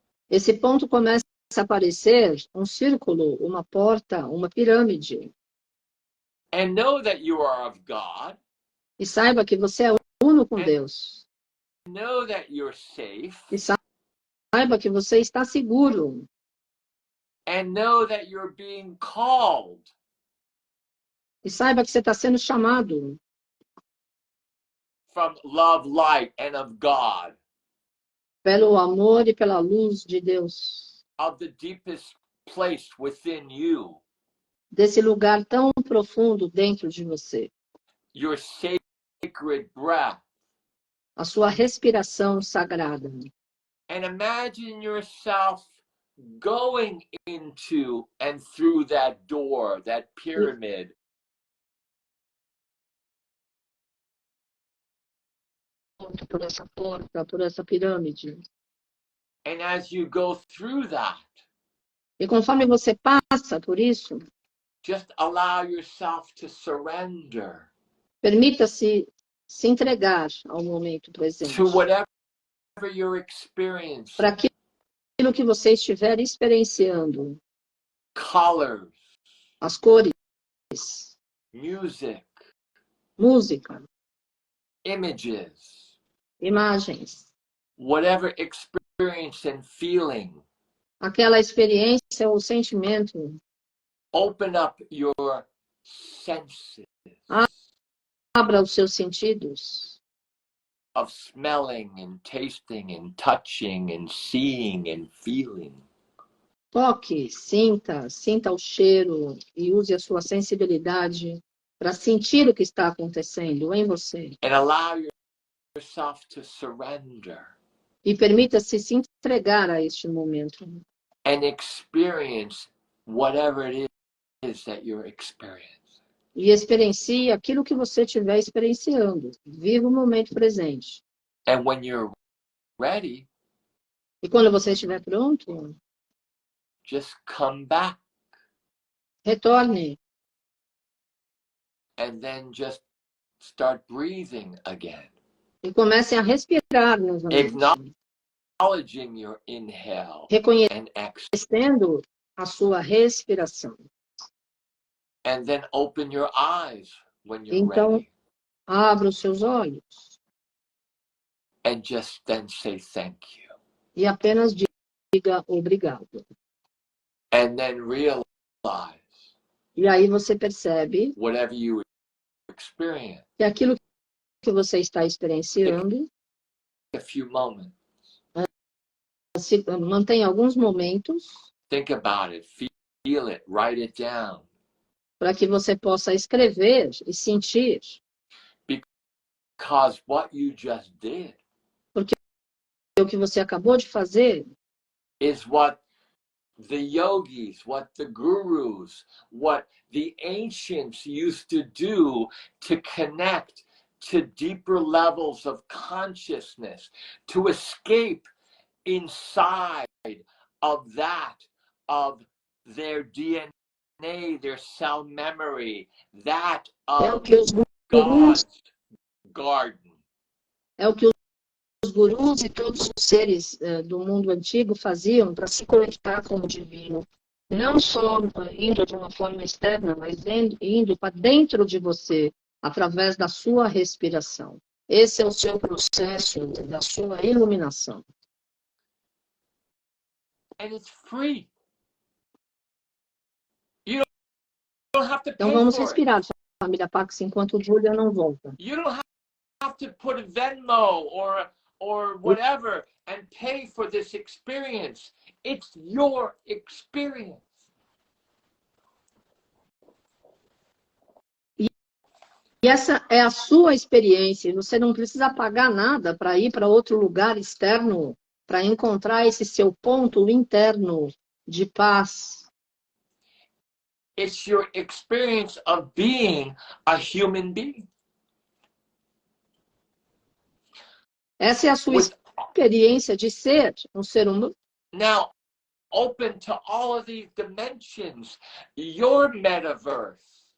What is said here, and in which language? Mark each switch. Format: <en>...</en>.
<pt>esse ponto começa a aparecer um círculo, uma porta, uma pirâmide.</pt> <en>And know that you are of God.</en> <pt>E saiba que você é uno com Deus.</pt> <en>Know that you're safe.</en> <pt>E saiba que você está seguro.</pt> <en>And know that you're being called.</en> <pt>E saiba que você está sendo chamado</pt> <en>From love, light, and of God.</en> <pt>pelo amor e pela luz de Deus.</pt> <en>Of the deepest place within you.</en> <pt>Desse lugar tão profundo dentro de você.</pt> <en>Your sacred breath.</en> <pt>A sua respiração sagrada.</pt> <en>And imagine yourself going into and through that door, that pyramid.</en> <pt>Por essa porta, por essa pirâmide.</pt> <en>And as you go through that,</en> <pt>E conforme você passa por isso,</pt> <en>just allow yourself to surrender</en> <pt>permita-se se entregar ao momento presente.</pt> <en>to whatever you're experiencing.</en> <pt>Para aquilo que você estiver experienciando.</pt> <en>Colors,</en> <pt>As cores,</pt> <en>music,</en> <pt>música,</pt> <en>images,</en> <pt>imagens,</pt> <en>whatever experience and feeling.</en> <pt>aquela experiência ou sentimento.</pt> <en>Open up your senses.</en> <pt>Abra os seus sentidos.</pt> <en>Of smelling and tasting and touching and seeing and feeling.</en> <pt>Toque, sinta o cheiro e use a sua sensibilidade para sentir o que está acontecendo em você.</pt> <en>And allow yourself to surrender.</en> <pt>E permita-se se entregar a este momento.</pt> <en>And experience whatever it is that you're experiencing.</en> <pt>E experiencie aquilo que você estiver experienciando. Viva o momento presente.</pt> <en>And when you're ready,</en> <pt>E quando você estiver pronto,</pt> <en>just come back.</en> <pt>retorne.</pt> <en>And then just start breathing again.</en> <pt>E comece a respirar novamente.</pt> <en>Acknowledging your inhale and exhale.</en> <pt>Reconhecendo a sua respiração.</pt> <en>And then open your eyes when you're</en> <pt>Então,</pt> <en>ready.</en> <pt>abra os seus olhos.</pt> <en>And just then say thank you.</en> <pt>E apenas diga obrigado.</pt> <en>And then realize</en> <pt>E aí você percebe</pt> <en>whatever you experience.</en> <pt>que aquilo que você está experienciando,</pt> <en>A few moments.</en> <pt>Mantenha alguns momentos</pt> <en>Think about it, feel it, write it down.</en> <pt>para que você possa escrever e sentir.</pt> <en>Because what you just did</en> <pt>Porque o que você acabou de fazer</pt> <en>is what the yogis, what the gurus, what the ancients used to do to connect to deeper levels of consciousness, to escape inside of that, of their DNA their cell memory, that</en> <pt>É o</pt> <en>of</en> <pt>que os gurus,</pt> <en>God's garden.</en> <pt>é o que os gurus e todos os seres do mundo antigo faziam para se conectar com o divino. Não só indo de uma forma externa, mas indo para dentro de você, através da sua respiração. Esse é o seu processo da sua iluminação.</pt> <en>And it's free. You don't have to</en> <pt>Então</pt> <en>pay</en> <pt>vamos</pt> <en>for it.</en> <pt>respirar, família Pax, enquanto o Julian não volta.</pt> <en>You don't have to put a Venmo or whatever and pay for this experience. It's your experience.</en> <pt>E essa é a sua experiência. Você não precisa pagar nada para ir para outro lugar externo, para encontrar esse seu ponto interno de paz.</pt> <en>It's your experience of being a human being.</en> <pt>Essa é a sua experiência de ser um ser humano.</pt> <en>Now, open to all of these dimensions, your metaverse.</en>